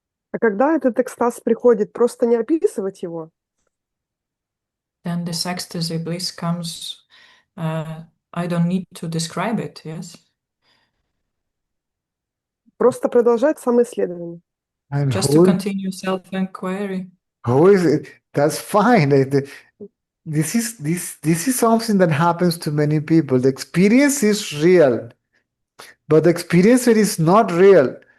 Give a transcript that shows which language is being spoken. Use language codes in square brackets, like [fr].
[ru] А когда этот экстаз приходит, просто не описывать его. [en] Then this ecstasy bliss comes. I don't need to describe it, yes? [ru] Просто продолжать самоисследование. [en] And Just to continue self-inquiry. who is it? That's fine. This is something that happens to many people. The experience is real, but the experiencer is not real.